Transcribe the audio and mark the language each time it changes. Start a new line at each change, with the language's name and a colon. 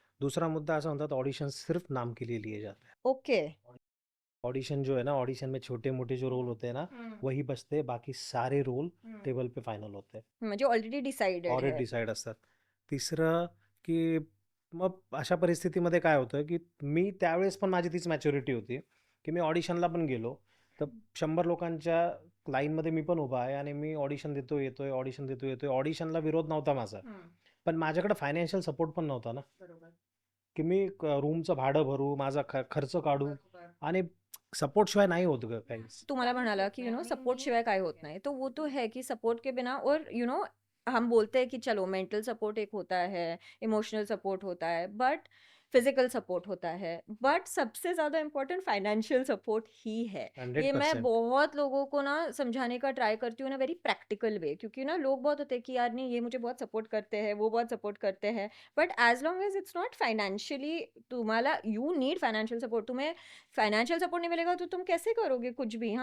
Hindi: दूसरा मुद्दा ऐसा होता है ऑडिशन सिर्फ नाम के लिए लिए जाते हैं। ओके. ऑडिशन जो है ना, ऑडिशन में छोटे-मोटे जो रोल होते हैं ना, वही बचते हैं, बाकी सारे रोल टेबल पे फायनल होते हैं.
Marathi: म्हणजे ऑलरेडी डिसाइडेड
English: already
Marathi: आहे. डिसाईड असतात. तिसरं की मग अशा परिस्थितीमध्ये काय होतं, की मी त्यावेळेस पण माझी तीच मॅच्युरिटी होती, की मी ऑडिशनला पण गेलो, तर 100 लोकांच्या लाईनमध्ये मी पण उभा आहे आणि मी ऑडिशन देतो येतोय, ऑडिशन देतो येतोय. ऑडिशनला विरोध नव्हता माझा. पण माझ्याकडे फायनान्शियल सपोर्ट पण नव्हता ना, की मी रूमचं भाडं भरू, माझा खर्च काढू आणि सपोर्टशिवाय नाही होत गं काहीच. तुम्हाला म्हणाला कि यू नो सपोर्ट शिवाय काय होत नाही,
Hindi: तो वो तो है कि सपोर्ट के बिना और यू नो हम बोलते हैं कि चलो मेंटल सपोर्ट एक होता है, इमोशनल सपोर्ट होता है, बट फिजिकल सपोर्ट होता है, बट सबसे ज़्यादा इम्पोर्टेंट फाइनेंशियल सपोर्ट ही है। ये मैं
English: 100%.
Hindi: बहुत लोगों को ना समझाने का ट्राई करती हूँ ना
English: very practical way,
Hindi: क्योंकि ना लोग बहुत होते हैं कि यार नहीं ये मुझे बहुत सपोर्ट करते हैं, वो बहुत सपोर्ट करते हैं,
English: but as long as it's not financially,
Hindi: तुम्हारा
English: you need financial support,
Hindi: तुम्हें फाइनेंशियल सपोर्ट नहीं मिलेगा तो तुम कैसे करोगे कुछ भी?